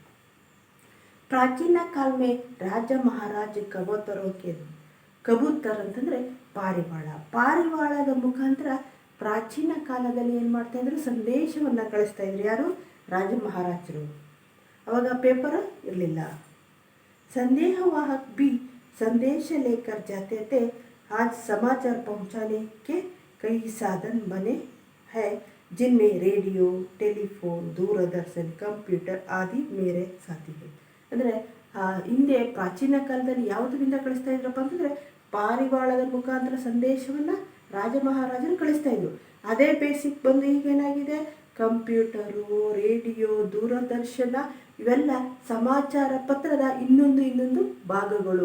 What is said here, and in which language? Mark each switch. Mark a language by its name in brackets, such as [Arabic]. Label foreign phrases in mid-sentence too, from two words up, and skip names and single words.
[Hindi] प्राचीन काल में राजा महाराजा कबूतर [Kannada] ಅಂತಂದರೆ ಪಾರಿವಾಳ. ಪಾರಿವಾಳದ ಮುಖಾಂತರ ಪ್ರಾಚೀನ ಕಾಲದಲ್ಲಿ ಏನು ಮಾಡ್ತಾಯಿದ್ರು, ಸಂದೇಶವನ್ನು ಕಳಿಸ್ತಾ ಇದ್ರು. ಯಾರು? ರಾಜ ಮಹಾರಾಜರು. ಅವಾಗ ಪೇಪರ್ ಇರಲಿಲ್ಲ. [Hindi] ಸಂದೇಹವಾಹक भी संदेश लेकर जाते थे. आज समाचार पहुंचाने के कई साधन बने हैं जिनमें रेडियो, टेलीफोन, दूरदर्शन, कंप्यूटर आदि मेरे साथी है. [Kannada] ಅಂದರೆ ಹಿಂದೆ ಪ್ರಾಚೀನ ಕಾಲದಲ್ಲಿ ಯಾವುದರಿಂದ ಕಳಿಸ್ತಾ ಇದ್ರಪ್ಪ ಅಂತಂದರೆ ಪಾರಿವಾಳದ ಮುಖಾಂತರ ಸಂದೇಶವನ್ನು ರಾಜ ಮಹಾರಾಜರು ಕಳಿಸ್ತಾ ಇದ್ರು. ಅದೇ ಬೇಸಿಕ್ ಬಂದು ಈಗೇನಾಗಿದೆ, ಕಂಪ್ಯೂಟರು, ರೇಡಿಯೋ, ದೂರದರ್ಶನ ಇವೆಲ್ಲ ಸಮಾಚಾರ ಪತ್ರದ ಇನ್ನೊಂದು ಭಾಗಗಳು.